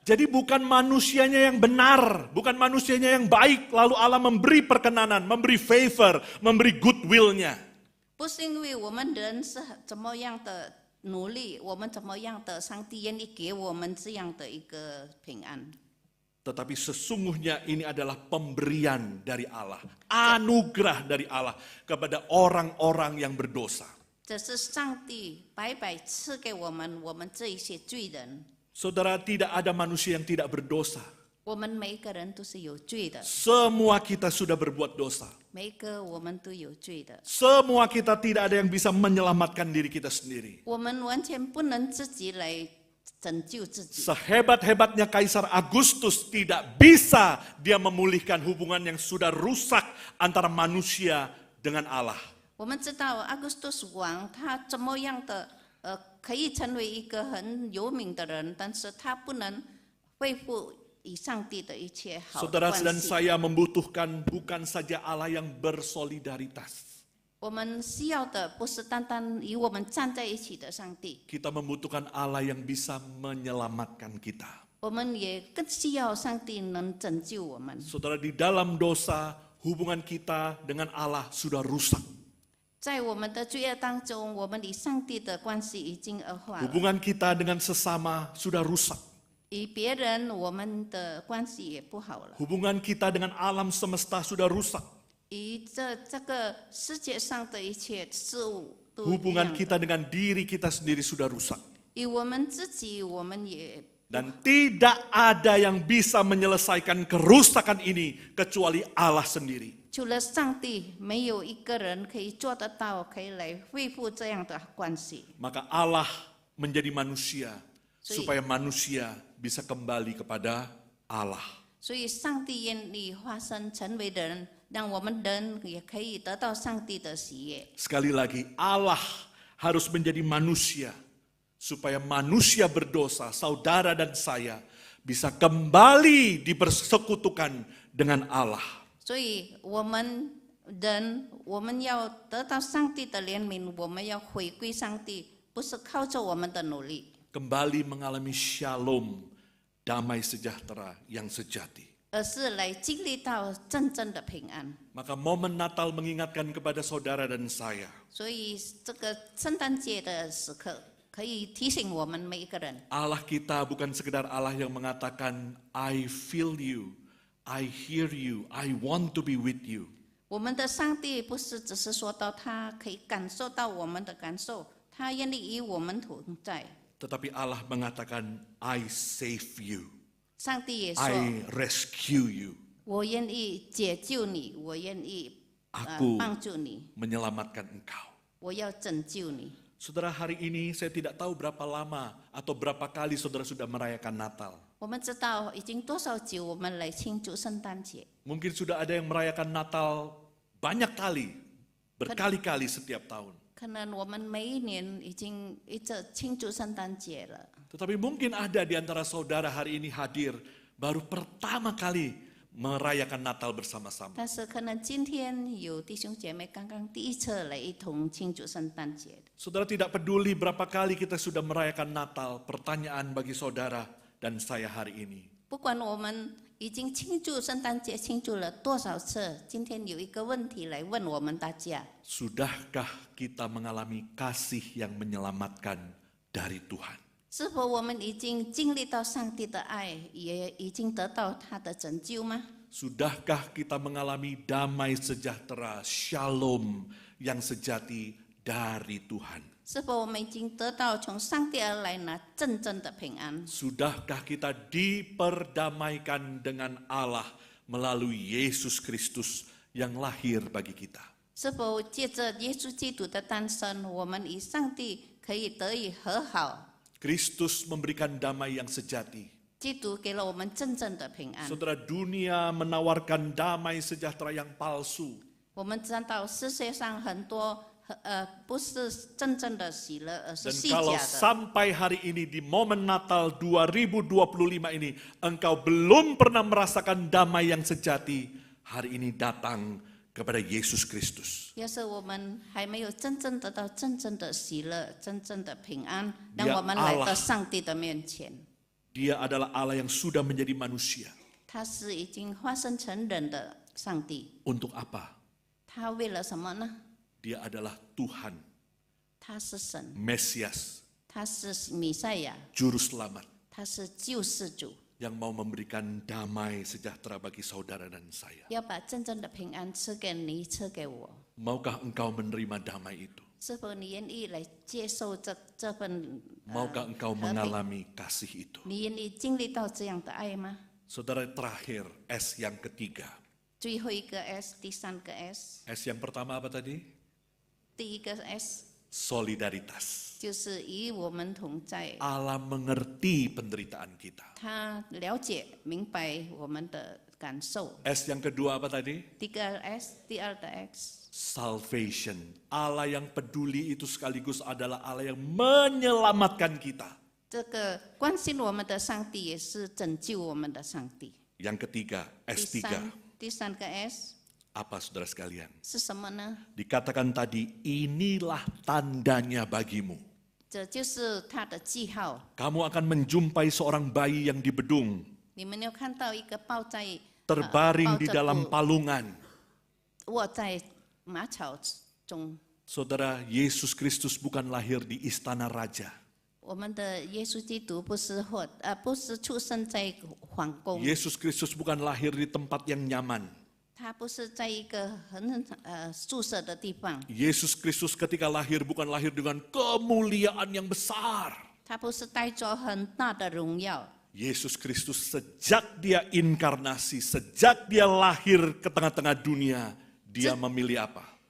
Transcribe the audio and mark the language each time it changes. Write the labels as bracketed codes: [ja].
[id] Jadi bukan manusianya yang benar, bukan manusianya yang baik, lalu Allah memberi perkenanan, memberi favor, memberi goodwill-nya. [zh] 不是因为我们人是怎么样的努力，我们怎么样的，上帝愿意给我们这样的一个平安。 [id] Tetapi sesungguhnya ini adalah pemberian dari Allah, anugerah dari Allah kepada orang-orang yang berdosa. [zh] 这是上帝白白赐给我们这一些罪人。 [id] Saudara, tidak ada manusia yang tidak berdosa. [zh] 我们每一个人都是有罪的， [id] Semua kita sudah berbuat dosa. [zh] 每一个我们都有罪的。 [id] Semua kita tidak ada yang bisa menyelamatkan diri kita sendiri. [zh] 我们完全不能自己来拯救自己。 [id] Sehebat-hebatnya Kaisar Agustus tidak bisa dia memulihkan hubungan yang sudah rusak antara manusia dengan Allah. [zh] 我们知道阿古斯都斯王他怎么样的可以成为一个很有名的人，但是他不能恢复与上帝的一切好的 [id] Saudara [zh] 关 [id] dan [zh] 系。 [id] saya membutuhkan bukan saja Allah yang bersolidaritas. [zh] 我们需要的不是单单与我们站在一起的上帝， [id] Kita membutuhkan Allah yang bisa menyelamatkan kita. [zh] 我们也更需要上帝能拯救我们。 [id] Saudara, di dalam dosa, hubungan kita dengan Allah sudah rusak. [zh] 在我们的罪恶当中，我们与上帝的关系已经恶化了， [id] Hubungan kita dengan sesama sudah rusak. [zh] 与别人我们的关系也不好了， [id] Hubungan kita dengan alam semesta sudah rusak. [zh] 与这个世界上的一切事物都一 [id] Hubungan [zh] 样的。 [id] kita dengan diri kita sendiri sudah rusak. [zh] 与我们自己，我们也 [id] Dan tidak ada yang bisa menyelesaikan kerusakan ini kecuali Allah sendiri. [zh] 除了上帝，没有一个人可以做得到，可以来恢复这样的关系。 [id] Maka Allah menjadi manusia Sui. supaya manusia bisa kembali kepada Allah. [zh] 所以上帝愿意化身成为人，让我们人也可以得到上帝的喜悦。 [id] Sekali lagi, Allah harus menjadi manusia supaya manusia berdosa, saudara dan saya bisa kembali dipersekutukan dengan Allah. [zh] 所以我们人，我们要得到上帝的怜悯，我们要回归上帝，不是靠着我们的努力， [id] Kembali mengalami shalom, damai sejahtera yang sejati. [zh] 而是来经历到真正的平安。 [id] Maka momen Natal mengingatkan kepada saudara dan saya, [zh] 所以这个圣诞节的时刻，可以提醒我们每一个人， [id] Allah kita bukan sekedar Allah yang mengatakan, [en] I feel you, I hear you, I want to be with you. [zh] 我们的上帝不是只是说到他可以感受到我们的感受，他愿意与我们同在。 [id] Tetapi Allah mengatakan, [en] I save you, [zh] 上帝也说， [en] I rescue you. [zh] 我愿意解救你，我愿意 [id] Aku [zh] 帮助你， [id] menyelamatkan engkau. [zh] 我要拯救你。 [id] Saudara, hari ini saya tidak tahu berapa lama atau berapa kali saudara sudah merayakan Natal. [zh] 我们知道已经多少久我们来庆祝圣诞节， [id] Mungkin sudah ada yang merayakan Natal banyak kali, berkali-kali setiap tahun. [zh] 可能我们每一年已经一直庆祝圣诞节了。 [id] Tetapi mungkin ada di antara saudara hari ini hadir baru pertama kali merayakan Natal bersama-sama. [zh] 但是可能今天有弟兄姐妹刚刚第一次来一同庆祝圣诞节。 [id] Saudara tidak peduli berapa kali kita sudah merayakan Natal, pertanyaan bagi saudara dan saya hari ini. [zh] 不管我们已经庆祝圣诞节庆祝了多少次，今天有一个问题来问我们大家： [id] Sudahkah kita mengalami kasih yang menyelamatkan dari Tuhan? [zh] 是否我们已经经历到上帝的爱，也已经得到他的拯救吗？ [id] Sudahkah kita mengalami damai sejahtera, shalom yang sejati dari Tuhan? [zh] 是否我们已经得到从上帝而来那真正的平安？ [id] Sudahkah kita diperdamaikan dengan Allah melalui Yesus Kristus yang lahir bagi kita? [zh] 是否借着耶稣基督的诞生，我们与上帝可以得以和好？ [id] Kristus memberikan damai yang sejati. [zh] 基督给了我们真正的平安。 [id] Saudara, dunia menawarkan damai sejahtera yang palsu. [zh] 我们知道世界上很多不是真正的喜乐，而是 [id] Dan [zh] 虚 [id] kalau [zh] 假的。 [id] sampai hari ini di momen Natal 2025 ini engkau belum pernah merasakan damai yang sejati, hari ini datang kepada Yesus Kristus. [zh] 要是我们还没有真正得到真正的喜乐、真正的平安， [id] Dia [zh] 让我们来 [id] Allah [zh] 到上帝的面前。 [id] Dia adalah Allah yang sudah menjadi manusia. [zh] 他是已经化身成人的上帝， [id] Untuk apa? [zh] 他为了什么呢？ [id] Dia adalah Tuhan, [zh] 他是神， [id] Mesias, [zh] 他是弥赛亚， [id] Juru Selamat, [zh] 他是救世主， [id] yang mau memberikan damai sejahtera bagi saudara dan saya. [zh] 要把真正的平安赐给你，赐给我。 [id] Maukah engkau menerima damai itu? [zh] 是否你愿意来接受这份 [id] Maukah engkau [zh] 和平？ [id] mengalami kasih itu? [zh] 你愿意经历到这样的爱吗？ [id] Saudara, terakhir, S yang ketiga. [zh] 最后一个 S， 第三个 S， [id] S yang pertama apa tadi? [zh] 第一个 S [id] Solidaritas. [zh] 就是与我们同在， [id] Allah mengerti penderitaan kita. [zh] 他了解明白我们的感受。 [id] S yang kedua apa tadi? [zh] 第二个 X， [en] Salvation. [id] Allah yang peduli itu sekaligus adalah Allah yang menyelamatkan kita. [zh] 这个关心我们的上帝也是拯救我们的上帝。 [id] Yang ketiga, [zh] 第 S3. 第三个 S [id] Apa saudara sekalian? [zh] 是什么呢？ [id] Dikatakan tadi, inilah tandanya bagimu. [zh] 这就是他的记号。 [id] Kamu akan menjumpai seorang bayi yang di bedung, [zh] 你们有看到一个抱在 [id] terbaring di [zh] 抱着 [id] dalam [zh] 布 [id] palungan. [zh] 卧在马草中。 [id] Saudara, Yesus Kristus bukan lahir di istana raja. [zh] 我们的耶稣基督不是出生在皇宫， [id] Yesus Kristus bukan lahir di tempat yang nyaman. [zh] 他不是在一个很宿舍的地方， [id] Yesus Kristus ketika lahir bukan lahir dengan kemuliaan yang besar. [zh] 他不是带着很大的荣耀。 [id] Yesus Kristus sejak dia inkarnasi, sejak dia lahir ke tengah-tengah dunia, dia memilih apa?